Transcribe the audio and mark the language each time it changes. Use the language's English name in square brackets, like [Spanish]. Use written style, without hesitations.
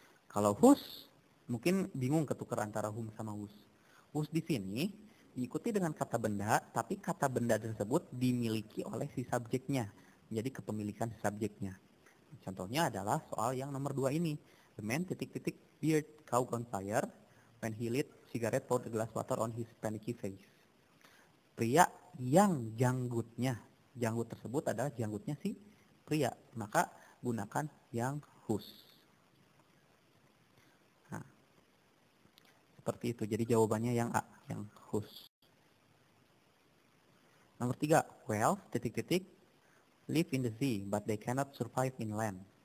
[Indonesian] Kalau whose mungkin bingung ketukar antara whom sama whose. Whose di sini diikuti dengan kata benda, tapi kata benda tersebut dimiliki oleh si subjeknya. Jadi kepemilikan si subjeknya. Contohnya adalah soal yang nomor 2 ini. [English] The man beard caught on fire when he lit cigarette poured a glass water on his panicky face. [Indonesian] Pria yang janggut tersebut adalah janggutnya si pria, maka gunakan yang whose. Nah, seperti itu. Jadi jawabannya yang A, yang whose. Nomor 3, [English] whales live in the sea, but they cannot survive in land.